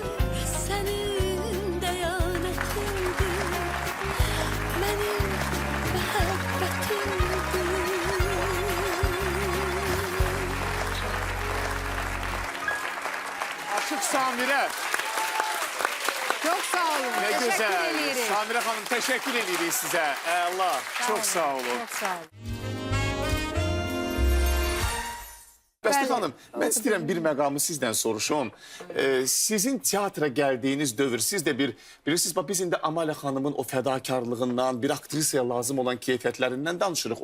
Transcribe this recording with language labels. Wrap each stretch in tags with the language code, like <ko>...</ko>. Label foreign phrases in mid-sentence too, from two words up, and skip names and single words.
<tr>Senin deyanetindir. Benim muhabbetimdir.</tr> <az>Açıq Samirə.</az> <tr>Çok sağ olun. Ne Teşekkür güzel. ediyoruz.</tr> <az>Samirə xanım, teşekkür edirik sizə.</az> <tr>Allah, çok sağ olun. Çok sağ olun.</tr> <az>Bəstə Bəli. xanım, mən istəyirəm bir məqamı sizdən soruşum. Sizin teatra gəldiyiniz dövr, siz də bilirsiniz, biz indi Amalə xanımın o fədakarlığından, bir aktrisaya lazım olan keyfiyyətlərindən danışırıq.</az>